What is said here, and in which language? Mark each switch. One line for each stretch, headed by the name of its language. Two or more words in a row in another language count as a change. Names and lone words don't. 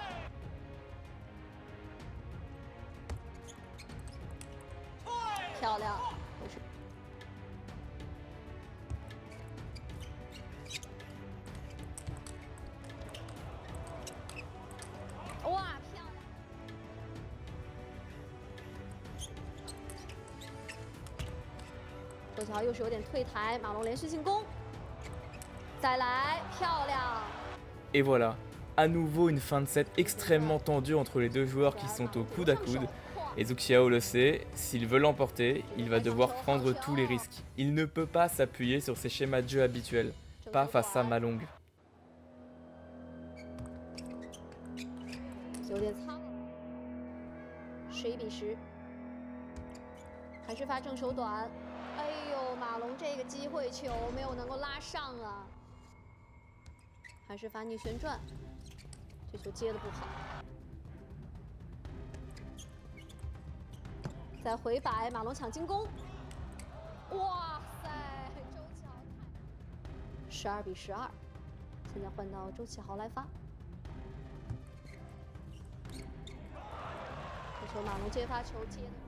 Chinese: 漂亮，哇，漂亮！周琦豪又是有点退台，马龙连续进攻，再来，漂亮！
French: Et voilà, à nouveau une fin de set extrêmement tendue entre les deux joueurs qui sont au coude à coude. Et Zhu Xiao le sait, s'il veut l'emporter, il va devoir prendre tous les risques. Il ne peut pas s'appuyer sur ses schémas de jeu habituels, pas face à Ma Long.
Chinese: 有点苍，11-10，还是发正手短。哎呦，马龙这个机会球没有能够拉上啊。还是发逆旋转，这球接的不好。再回摆，马龙抢进攻。哇塞，周琦豪！12-12，现在换到周琦豪来发。这球马龙接发球接的。